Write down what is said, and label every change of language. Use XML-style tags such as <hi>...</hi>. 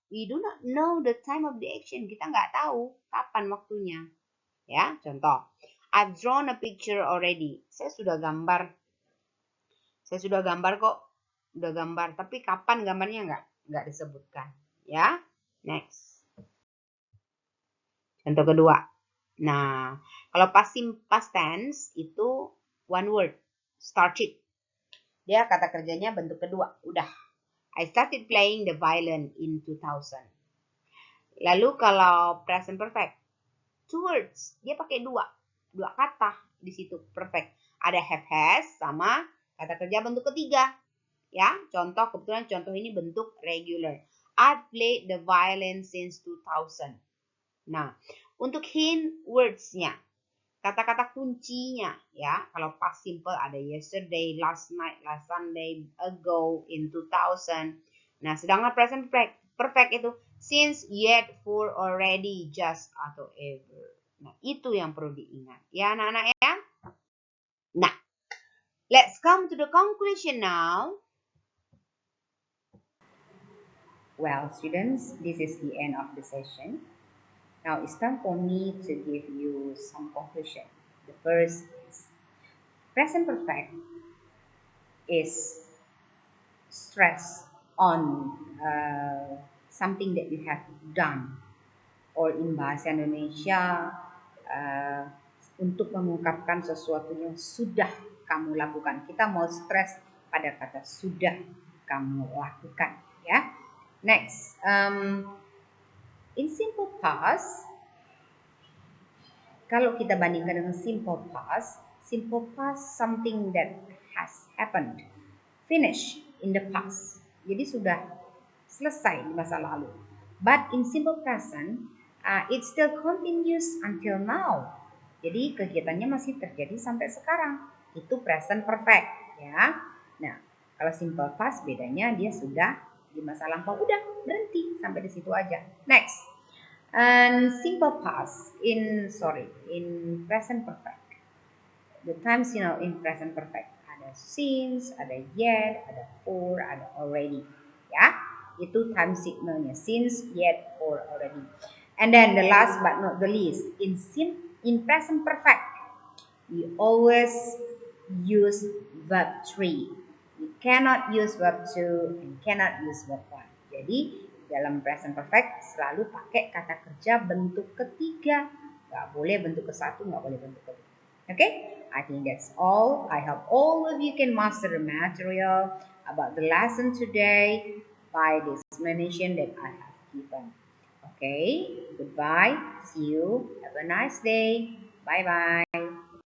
<en>We do not know the time of the action.</en> <id>Kita nggak tahu kapan waktunya. Ya, contoh.</id> <en>I've drawn a picture already.</en> <id>Saya sudah gambar kok. Udah gambar. Tapi kapan gambarnya nggak disebutkan. Ya, next. Contoh kedua. Nah, kalau</id> <en>past tense</en> <id>itu</id> <en>one word. Started.</en> <id>Dia kata kerjanya bentuk kedua. Udah.</id> <en>I started playing the violin in 2000.</en> <id>Lalu kalau present perfect,</id> <en>2 words,</en> <id>dia pakai dua kata di situ perfect. Ada have has sama kata kerja bentuk ketiga. Ya, kebetulan contoh ini bentuk regular.</id> <en>I've played the violin since 2000.</en> <id>Nah, untuk hint words-nya, kata-kata kuncinya ya, kalau past simple ada</id> <en>yesterday, last night, last Sunday, ago, in 2000.</en> <id>Nah, sedangkan present perfect itu since, yet, for, already, just, atau ever. Nah, itu yang perlu diingat ya anak-anak ya. Nah,</id> <en>let's come to the conclusion now. Well, students, this is the end of the session. Now it's time for me to give you some conclusion. The first is present perfect is stress on something that you have done, or in bahasa Indonesia uh,</en> <id>untuk mengungkapkan sesuatu yang sudah kamu lakukan. Kita mau stress pada kata sudah kamu lakukan, ya.</id> <en>Next, in simple past,</en> <id>kalau kita bandingkan dengan</id> <en>simple past something that has happened, finish in the past.</en> <id>Jadi sudah selesai di masa lalu.</id> <en>But in simple present, it still continues until now.</en> <id>Jadi kegiatannya masih terjadi sampai sekarang. Itu present perfect, ya. Nah, kalau simple past bedanya dia sudah di masa lampau, udah berhenti sampai di situ aja.</id> <en>Next. And simple past in present perfect. The times in present perfect ada since, ada yet, ada for, ada already.</en> <id>Ya, itu time signalnya, since, yet, or, already.</id> <en>And then the last but not the least, in present perfect, we always use verb 3. We cannot use verb 2 and cannot use verb 1.</en> <id>Jadi dalam present perfect selalu pakai kata kerja bentuk ketiga. Nggak boleh bentuk ke satu, nggak boleh bentuk kedua.</id> <en>Okay? I think that's all. I hope all of you can master the material about the lesson today by the explanation that I have given. Okay? Goodbye. See you. Have a nice day. Bye-bye.</en>